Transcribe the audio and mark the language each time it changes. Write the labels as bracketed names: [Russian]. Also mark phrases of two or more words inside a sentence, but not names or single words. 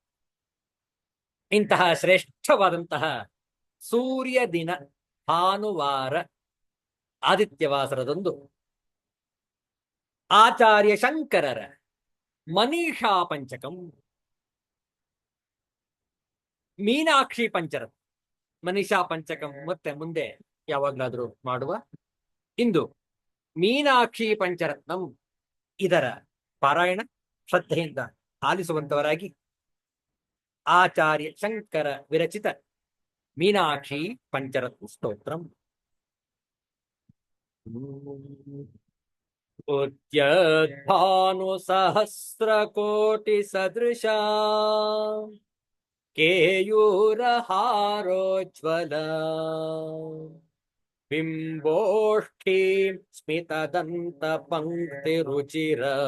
[Kannada] ಇಂತಹ ಶ್ರೇಷ್ಠವಾದಂತಹ ಸೂರ್ಯ ದಿನ ಭಾನುವಾರ ಆದಿತ್ಯವಾಸರದಂದು ಆಚಾರ್ಯ ಶಂಕರರ ಮನೀಷಾ ಪಂಚಕಂ ಮೀನಾಕ್ಷಿ ಪಂಚರತ್ನ ಮನೀಷಾ ಪಂಚಕಂ ಮತ್ತೆ ಮುಂದೆ ಯಾವಾಗ್ಲಾದ್ರೂ ಮಾಡುವ. ಇಂದು ಮೀನಾಕ್ಷಿ ಪಂಚರತ್ನಂ ಇದರ ಪಾರಾಯಣ ಶ್ರದ್ಧೆಯಿಂದ ಆಲಿಸುವಂತವರಾಗಿ ಆಚಾರ್ಯ ಶಂಕರ ವಿರಚಿತ ಮೀನಾಕ್ಷಿ ಪಂಚರತ್ನ ಸ್ತೋತ್ರಂ. [Sanskrit] ಉದ್ಯದ್ಭಾನು ಸಹಸ್ರಕೋಟಿ ಸದೃಶಾ ಕೇಯೂರಹಾರೋಜ್ವಲ ಬಿಂಬೋಷ್ಠೀಂ ಸ್ಮಿತದಂತ ಪಂಕ್ತಿ ರುಚಿರ